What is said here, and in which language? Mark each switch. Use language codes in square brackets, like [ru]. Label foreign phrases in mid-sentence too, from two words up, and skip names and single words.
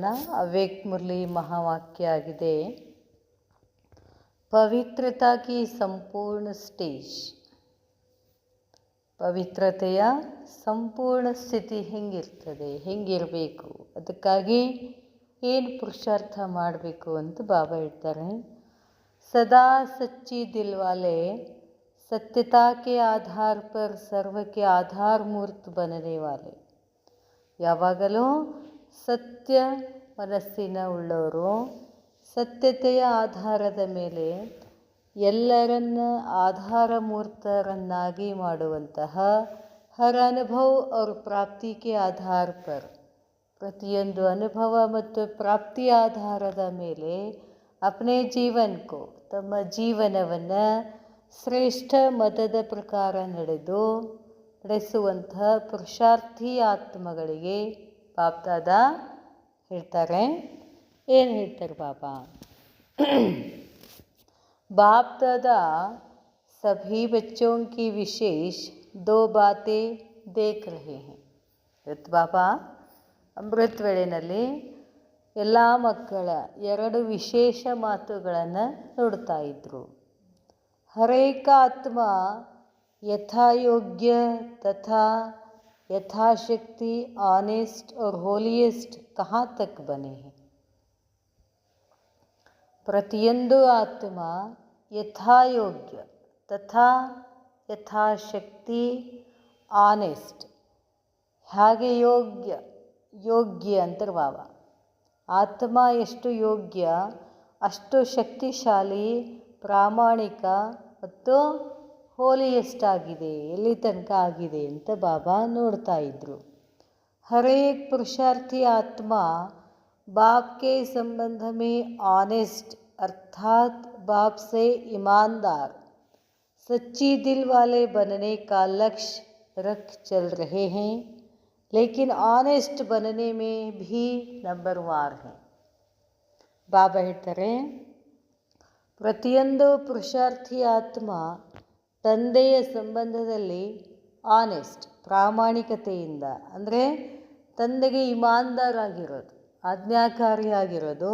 [kn] ಅವೇಕ್ ಮುರಳಿ ಮಹಾವಾಕ್ಯ ಆಗಿದೆ, [hi] पवित्रता की संपूर्ण स्टेज. [kn] ಪವಿತ್ರತೆಯ ಸಂಪೂರ್ಣ ಸ್ಥಿತಿ ಹೆಂಗಿರಬೇಕು, ಅದಕ್ಕಾಗಿ ಏನು ಪುರುಷಾರ್ಥ ಮಾಡಬೇಕು ಅಂತ ಬಾಬಾ ಹೇಳ್ತಾರೆ. [hi] सदा सच्ची दिल वाले सत्यता के आधार पर सर्व के आधार मूर्त बनने वाले. [kn] ಯಾವಾಗಲೂ ಸತ್ಯ ಮನಸ್ಸಿನ ಉಳ್ಳವರು, ಸತ್ಯತೆಯ ಆಧಾರದ ಮೇಲೆ ಎಲ್ಲರನ್ನ ಆಧಾರ ಮೂರ್ತರನ್ನಾಗಿ ಮಾಡುವಂತಹ [hi] हर अनुभव और प्राप्ति के आधार पर, [kn] ಪ್ರತಿಯೊಂದು ಅನುಭವ ಮತ್ತು ಪ್ರಾಪ್ತಿಯ ಆಧಾರದ ಮೇಲೆ [hi] अपने जीवन को, [kn] ತಮ್ಮ ಜೀವನವನ್ನು ಶ್ರೇಷ್ಠ ಮತದ ಪ್ರಕಾರ ನಡೆಸುವಂತಹ ಪುರುಷಾರ್ಥಿ ಆತ್ಮಗಳಿಗೆ ಬಾಪ್ದಾದ ಹೇಳ್ತಾರೆ. ಏನು ಹೇಳ್ತಾರೆ [hi] ಬಾಬಾ? ಬಾಪ್ದಾದ सभी बच्चों की विशेष 2 बातें देख रहे हैं. [kn] ಇವತ್ತು ಬಾಬಾ ಅಮೃತ ವೇಳೆಯಲ್ಲಿ ಎಲ್ಲ ಮಕ್ಕಳ 2 ವಿಶೇಷ ಮಾತುಗಳನ್ನು ನೋಡ್ತಾ ಇದ್ರು. [hi] हरेक आत्मा यथायोग्य तथा यथाशक्ति ಆನೆಸ್ಟ್ और ಹೋಲಿಯೆಸ್ಟ್ ಕहाँ तक बने हैं. [kn] ಪ್ರತಿಯೊಂದು ಆತ್ಮ ಯಥಾಯೋಗ್ಯ ತಥಾ ಯಥಾಶಕ್ತಿ ಆನೆಸ್ಟ್, ಹಾಗೆ ಯೋಗ್ಯ ಅಂತಾರೆ ಬಾಬಾ. ಆತ್ಮ ಎಷ್ಟು ಯೋಗ್ಯ ಅಷ್ಟು ಶಕ್ತಿಶಾಲಿ, ಪ್ರಾಮಾಣಿಕ ಮತ್ತು ಹೋಲಿಯೆಸ್ಟ್ ಆಗಿದೆ, ಎಲ್ಲಿ ತನಕ ಆಗಿದೆ ಅಂತ ಬಾಬಾ ನೋಡ್ತಾ ಇದ್ರು. [hi] हरेक पुरुषार्थी आत्मा बाप के संबंध में ऑनेस्ट अर्थात बाप से ईमानदार सच्ची दिल वाले बनने का लक्ष्य रख चल रहे हैं, लेकिन ऑनेस्ट बनने में भी नंबरवार है. [kn] ಬಾಬಾ ಹೇಳ್ತಾರೆ, ಪ್ರತಿಯೊಂದು ಪುರುಷಾರ್ಥಿ ಆತ್ಮ ತಂದೆಯ ಸಂಬಂಧದಲ್ಲಿ ಆನೆಸ್ಟ್, ಪ್ರಾಮಾಣಿಕತೆಯಿಂದ, ಅಂದರೆ ತಂದೆಗೆ ಇಮಾನ್ದಾರ್ ಆಗಿರೋದು, ಆಜ್ಞಾಕಾರಿಯಾಗಿರೋದು.